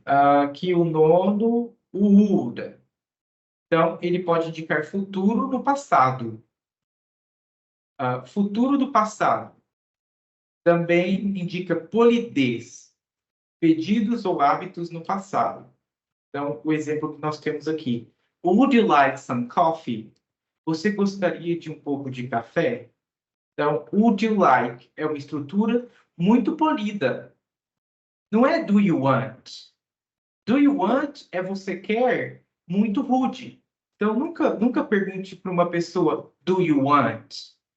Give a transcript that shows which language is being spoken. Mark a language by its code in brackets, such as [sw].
[pt] Aqui o nono, o would. Então, ele pode indicar futuro no passado. Futuro do passado. Também indica polidez. Pedidos ou hábitos no passado. Então, o exemplo que nós temos aqui. [en] Would you like some coffee? [pt] Você gostaria de um pouco de café? Então, [en] would you like [pt] é uma estrutura muito polida. Não é [en] do you want. Do you want [pt] é você quer muito rude. Então, nunca pergunte para uma pessoa, [en] do you want?